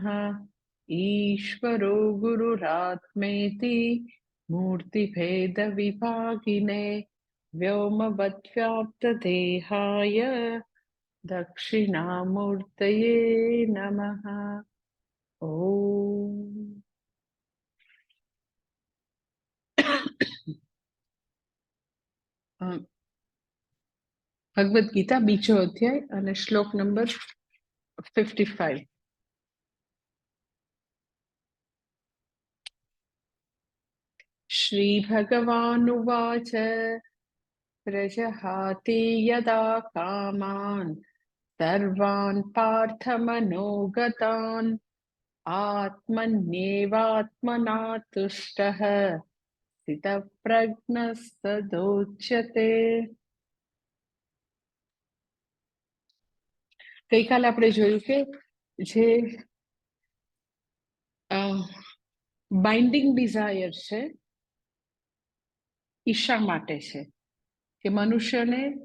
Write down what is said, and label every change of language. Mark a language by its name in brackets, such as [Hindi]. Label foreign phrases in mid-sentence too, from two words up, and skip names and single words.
[Sanskrit] ईश्वरो गुरुरात्मेति मूर्तिभेदविभागिने व्योमवद्व्याप्तदेहाय दक्षिणामूर्तये नमः। [Gujarati] ॐ ભગવદ્ ગીતા બીજો અધ્યાય અને શ્લોક નંબર 55. [Sanskrit] શ્રી ભગવાનુવાચ પ્રજહાતિ યદા કામાન સર્વાન પાર્થમનોગતાન આત્મન્યેવાત્મના તુષ્ટઃ સ્થિતપ્રજ્ઞસ્તદોચ્યતે. [Gujarati] ગઈકાલે આપણે જોયું કે જે [English] binding desire [Gujarati] છે ઈશા માટે છે કે મનુષ્યને